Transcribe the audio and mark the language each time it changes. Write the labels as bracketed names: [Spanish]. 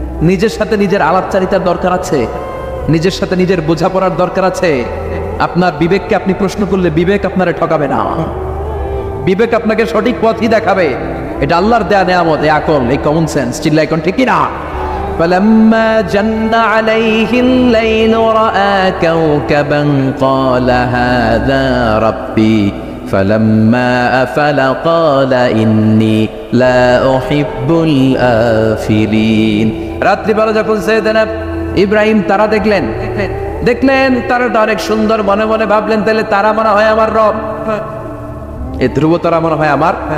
[Bangla] নিজের সাথে নিজের আলাপচারিতার দরকার আছে, নিজের সাথে নিজের বোঝাপড়ার দরকার আছে। আপনার বিবেককে আপনি প্রশ্ন করলে বিবেক আপনারে ঠকাবে না, বিবেক আপনাকে সঠিক পথই দেখাবে। এটা আল্লাহর দেয়া নেয়ামত, এই আকল, এই কমন সেন্স। চিল্লাই কোন ঠিক না? [Arabic] فلما جن عليه الليل رأى كوكبا قال هذا ربي فلما أفل قال إني لا أحب الآفلين। [Bangla] রাত্রি বেলা যখন সাইয়েদনা ইব্রাহিম তারা দেখলেন তারাটা অনেক সুন্দর, মনে মনে ভাবলেন তাহলে তারা মনে হয় আমার রব, এই ধ্রুব তারা মনে হয় আমার।